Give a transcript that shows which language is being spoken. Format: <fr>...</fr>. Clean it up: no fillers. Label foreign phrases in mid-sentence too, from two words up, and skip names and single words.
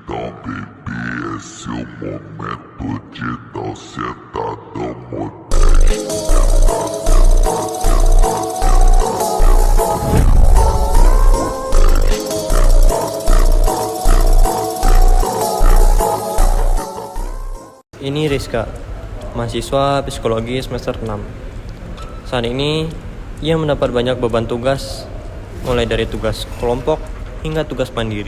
<pt>Então, bebê, esse é o momento de dar sentadão modesto.</pt> <id>Ini Rizka, mahasiswa psikologi semester 6. Saat ini, ia mendapat banyak beban tugas, mulai dari tugas kelompok hingga tugas mandiri.</id>